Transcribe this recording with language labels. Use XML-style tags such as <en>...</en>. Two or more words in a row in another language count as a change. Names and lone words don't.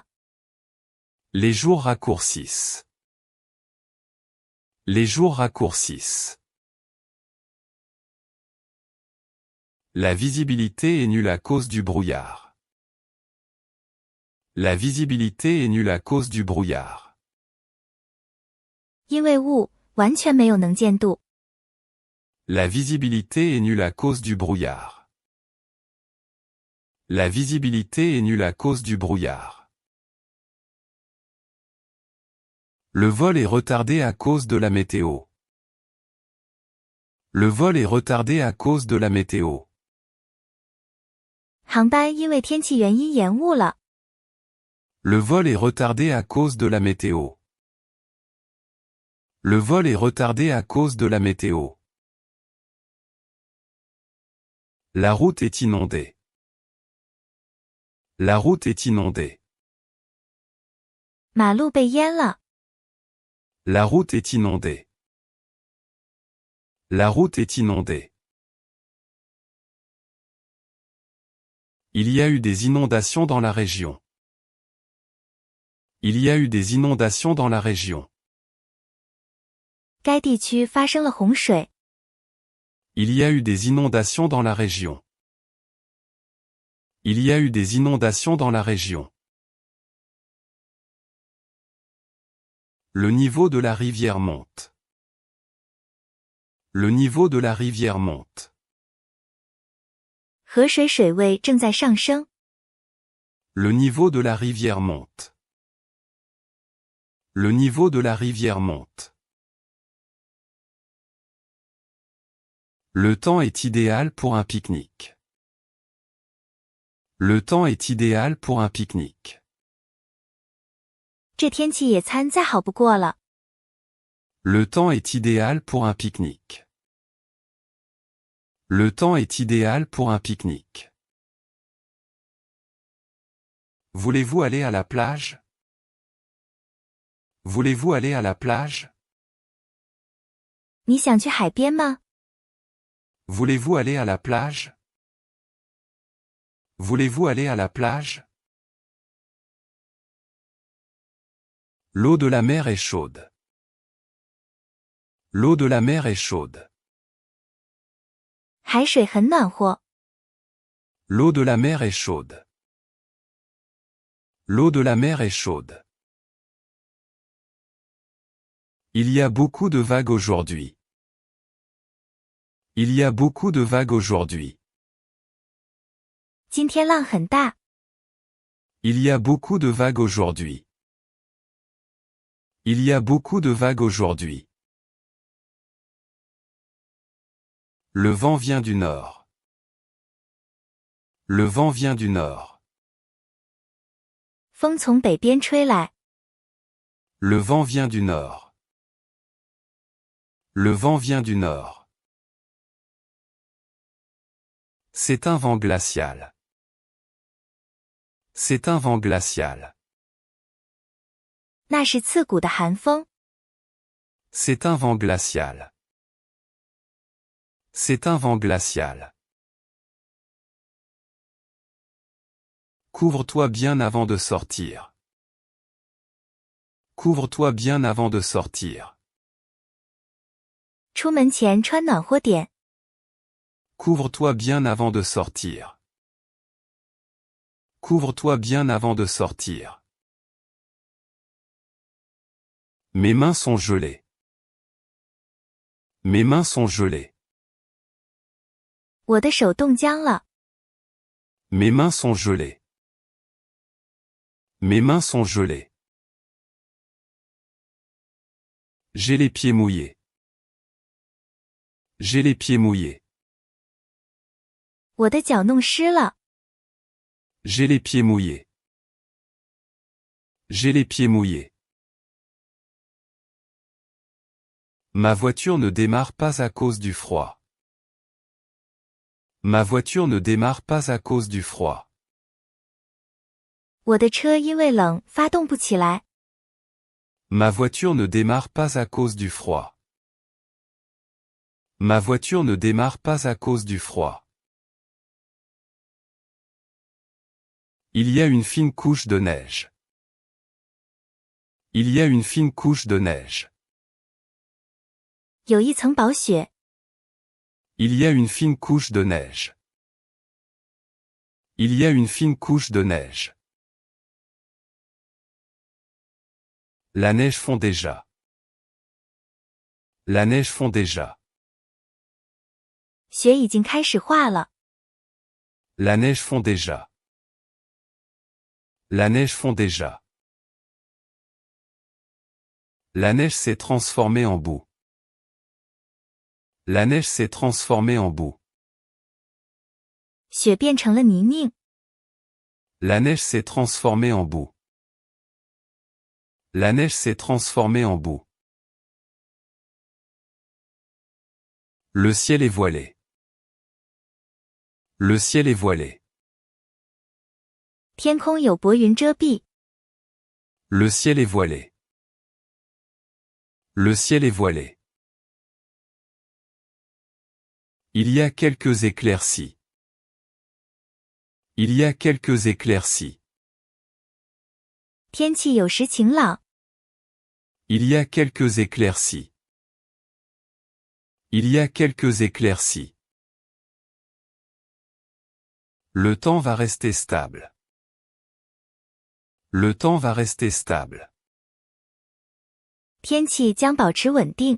<fr>Les jours raccourcissent. Les jours raccourcissent. La visibilité est nulle à cause du brouillard. La visibilité est nulle à cause du brouillard.</fr> <zh>因为雾，完全没有能见度。</zh> <fr>La visibilité est nulle à cause du brouillard. La visibilité est nulle à cause du brouillard. Le vol est retardé à cause de la météo. Le vol est retardé à cause de la météo.</fr> <zh>航班因为天气原因延误了。</zh> <fr>Le vol est retardé à cause de la météo. Le vol est retardé à cause de la météo. La route est inondée. La route est inondée.</fr> <zh>马路被淹了。</zh> <fr>La route est inondée. La route est inondée. Il y a eu des inondations dans la région. Il y a eu des inondations dans la région.</fr> <zh>该地区发生了洪水。</zh> <fr>Il y a eu des inondations dans la région. Il y a eu des inondations dans la région. Le niveau de la rivière monte. Le niveau de la rivière monte.</fr> <zh>河水水位正在上升。</zh> <fr>Le niveau de la rivière monte. Le niveau de la rivière monte. Le temps est idéal pour un pique-nique. Le temps est idéal pour un pique-nique.</fr> <zh>这天气野餐再好不过了。</zh> <fr>Le temps est idéal pour un pique-nique. Le temps est idéal pour un pique-nique. Voulez-vous aller à la plage? Voulez-vous aller à la plage?</fr> <zh>你想去海边吗？</zh> <fr>Voulez-vous aller à la plage? Voulez-vous aller à la plage? L'eau de la mer est chaude. L'eau de la mer est chaude.</fr> <zh>海水很暖和。</zh> <fr>L'eau de la mer est chaude. L'eau de la mer est chaude. Il y a beaucoup de vagues aujourd'hui. Il y a beaucoup de vagues aujourd'hui.</fr> <zh>今天浪很大。</zh> <fr>Il y a beaucoup de vagues aujourd'hui. Il y a beaucoup de vagues aujourd'hui. Le vent vient du nord. Le vent vient du nord.</fr> <zh>风从北边吹来。</zh> <fr>Le vent vient du nord. Le vent vient du nord. C'est un vent glacial. C'est un vent glacial.</fr> <zh>那是刺骨的寒风。</zh> <fr>C'est un vent glacial. C'est un vent glacial. Couvre-toi bien avant de sortir. Couvre-toi bien avant de sortir.</fr> <zh>出门前穿暖和点。</zh> <fr>Couvre-toi bien avant de sortir. Couvre-toi bien avant de sortir. Mes mains sont gelées. Mes mains sont gelées.</fr> <zh>我的手冻僵了。</zh> <fr>Mes mains sont gelées. Mes mains sont gelées. J'ai les pieds mouillés. J'ai les pieds mouillés.</fr> <zh>我的脚弄湿了。</zh> <fr>J'ai les pieds mouillés. J'ai les pieds mouillés. Ma voiture ne démarre pas à cause du froid. Ma voiture ne démarre pas à cause du froid.</fr> <zh>我的车因为冷发动不起来。</zh> <fr>Ma voiture ne démarre pas à cause du froid. Ma voiture ne démarre pas à cause du froid. Il y a une fine couche de neige. Il y a une fine couche de neige.</fr> <zh>有一层薄雪。</zh> <fr>Il y a une fine couche de neige. Il y a une fine couche de neige. La neige fond déjà. La neige fond déjà.</fr> <zh>雪已经开始化了。</zh> <fr>La neige fond déjà. La neige fond déjà. La neige s'est transformée en boue. La neige s'est transformée en boue.</fr> <zh>雪变成了泥泞。</zh> <fr>La neige s'est transformée en boue. La neige s'est transformée en boue. Le ciel est voilé. Le ciel est voilé.</fr> <zh>天空有薄云遮蔽。</zh> <fr>Le ciel est voilé. Le ciel est voilé. Il y a quelques éclaircies. Il y a quelques éclaircies.</fr> <zh>天气有时晴朗。</zh> <fr>Il y a quelques éclaircies. Il y a quelques éclaircies. Le temps va rester stable. Le temps va rester stable.</fr> <zh>天气将保持稳定。</zh>